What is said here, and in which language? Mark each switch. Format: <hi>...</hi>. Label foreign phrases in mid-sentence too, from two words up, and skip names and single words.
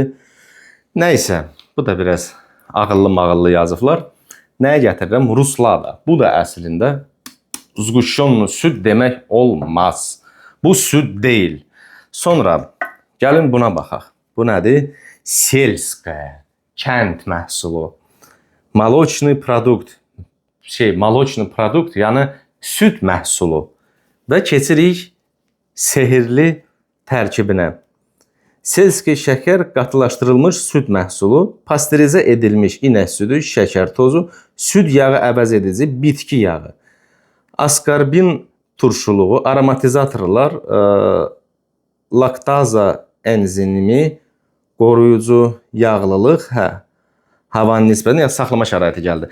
<az>Nəysə, bu da biraz ağıllı yazıblar. Nəyə gətirirəm? Ruslada. Bu da əslində zğuşşonlu süd demək olmaz. Bu süd deyil. Sonra gəlin buna baxaq. Bu nədir? Selskaya, kənd məhsulu.</az> <ru>Молочный продукт, молочный продукт,</ru> <az>yəni süd məhsulu. Və keçirik sehirli tərkibinə. Selski şəkər qatılaşdırılmış süd məhsulu, pastörizə edilmiş inək südü, şəkər tozu, süd yağı əvəz edici, bitki yağı, askarbin turşuluğu, aromatizatorlar, laktaza enzimi, qoruyucu yağlılıq, havanın nisbətən saxlama şəraiti gəldi.</az>